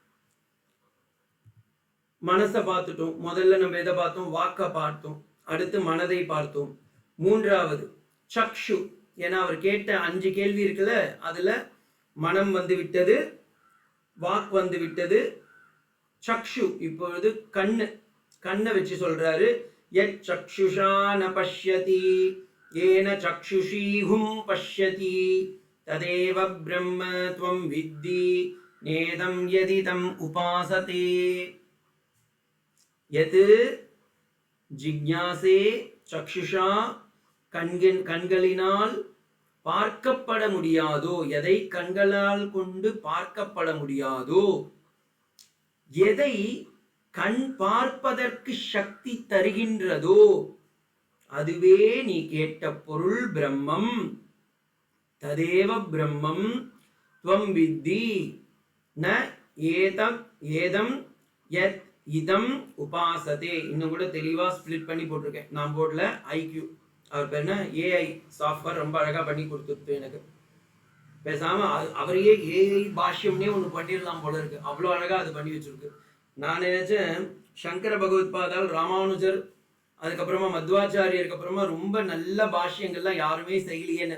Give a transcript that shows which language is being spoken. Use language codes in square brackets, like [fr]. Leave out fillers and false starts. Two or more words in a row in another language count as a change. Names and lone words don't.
[ta] மனசை பார்த்துட்டோம். முதல்ல நம்ம எதை பார்த்தோம்? வாக்க பார்த்தோம். அடுத்து மனதை பார்த்தோம். மூன்றாவது சக்ஷு. ஏன்னா அவர் கேட்ட 5 கேள்வி இருக்குல்ல, அதுல மனம் வந்து விட்டது, வாக் வந்து விட்டது, சக்ஷு இப்பொழுது கண்ணை வச்சு சொல்றாரு. [sa] யத் சக்ஷுஷா ந பஷ்யதி ஏன சக்ஷுஷீஹும் பஷ்யதி ததேவ பிரம்ம த்வம் வித்தி நேதம் யதிதம் உபாசதே. யத் ஜிக்ஞாசே சக்ஷுஷா, [ta] கண்களினால் பார்க்கப்பட முடியாதோ, எதை கண்களால் கொண்டு பார்க்கப்பட முடியாதோ, எதை கண் பார்ப்பதற்கு சக்தி தருகின்றதோ அதுவே நீ கேட்ட பொருள் பிரம்மம். [sa] ததேவ பிரம்மம் த்வம் வித்தி ந ஏதம் யத் இதம் உபாசதே. [ta] இன்னும் கூட தெளிவா ஸ்பிளிட் பண்ணி போட்டிருக்கேன். நான் போர்ட்ல ஐக்யூ, அவர் பேர் என்ன, [en] AI software [ta] ரொம்ப அழகா பண்ணி கொடுத்துருக்கு எனக்கு. பேசாம அவரையே ஏஐ பாஷ்யம்னே ஒண்ணு பண்ணிடலாம் போல இருக்கு, அவ்வளோ அழகா அது பண்ணி வச்சிருக்கு. நான் நினைச்சேன் சங்கர பகவத் பாதால், ராமானுஜர், அதுக்கப்புறமா மத்வாச்சாரியருக்கு அப்புறமா ரொம்ப நல்ல பாஷ்யங்கள்லாம் யாருமே செய்யலையேன்னு.